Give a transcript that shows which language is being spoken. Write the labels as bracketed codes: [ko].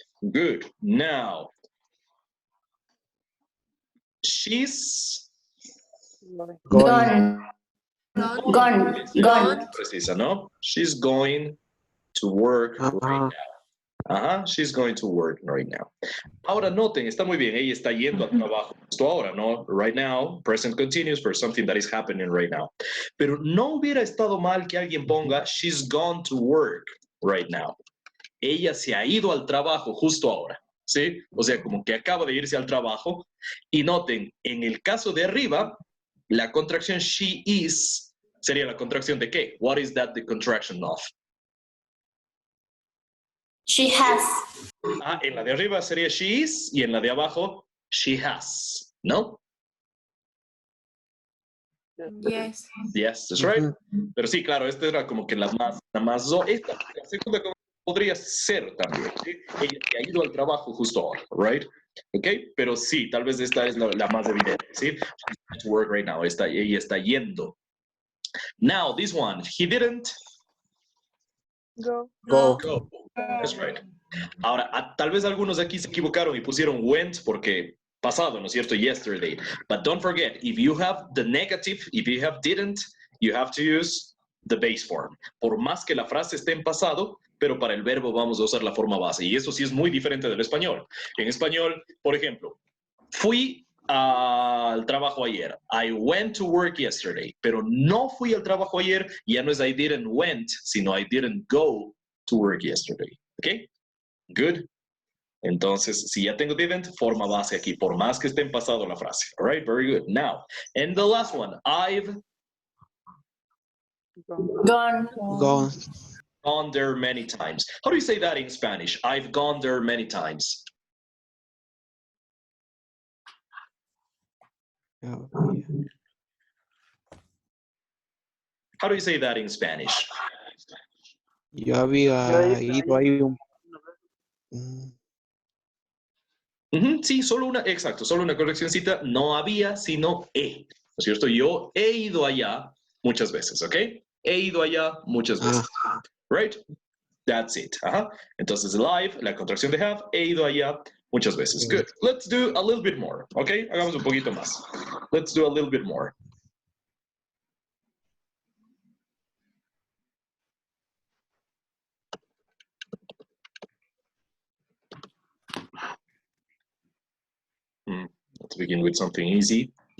[en] Good. Now, she's Going. Gone. [es] precisa, ¿no? [en] She's going to work right now. Ajá, she's going to work right now. [es] Ahora noten, está muy bien, ella está yendo al trabajo justo ahora, ¿no? [en] Right now, present continuous for something that is happening right now. [es] Pero no hubiera estado mal que alguien ponga, [en] she's gone to work right now. [es] Ella se ha ido al trabajo justo ahora, ¿sí? O sea, como que acaba de irse al trabajo. Y noten, en el caso de arriba, la contracción she is sería la contracción de ¿qué? [en] What is that the contraction of? She has. [es] Ah, en la de arriba sería she is y en la de abajo she has, ¿no? [en] Yes. Yes, that's right. [es] Pero sí, claro, esta era como que la más esta, la segunda podría ser también, ¿sí? Ella se ha ido al trabajo justo ahora, right? ¿Ok? Pero sí, tal vez esta es la más evidente, ¿sí? [en] She's to work right now, [es] ella está yendo. [en] Now, this one, he didn't Go. go. That's right. [es] Ahora, tal vez algunos aquí se equivocaron y pusieron went porque pasado, ¿no es cierto? [en] Yesterday. But don't forget, if you have the negative, if you have didn't, you have to use the base form. [es] Por más que la frase esté en pasado, pero para el verbo vamos a usar la forma base. Y eso sí es muy diferente del español. En español, por ejemplo, fui al trabajo ayer. [en] I went to work yesterday. [es] Pero no fui al trabajo ayer, ya no es [en] I didn't went, [es] sino [en] I didn't go to work yesterday. ¿Ok? Good. [es] Entonces, si ya tengo didn't, forma base aquí, por más que esté en pasado la frase. [en] All right, very good. Now, and the last one, I've Gone. gone there many times. How do you say that in Spanish? I've gone there many times. How do you say that in Spanish? [es] Yo había ido ahí Sí, solo una, exacto, solo una correccióncita. No había, sino he. ¿No es cierto? Yo he ido allá muchas veces, ¿ok? He ido allá muchas veces. [en] Right? That's it. [es] Entonces, live, la contracción de have, he ido allá muchas veces. [en] Good. Let's do a little bit more, ¿ok? [es] Hagamos un poquito más. [en] Let's do a little bit more. Let's begin with something easy.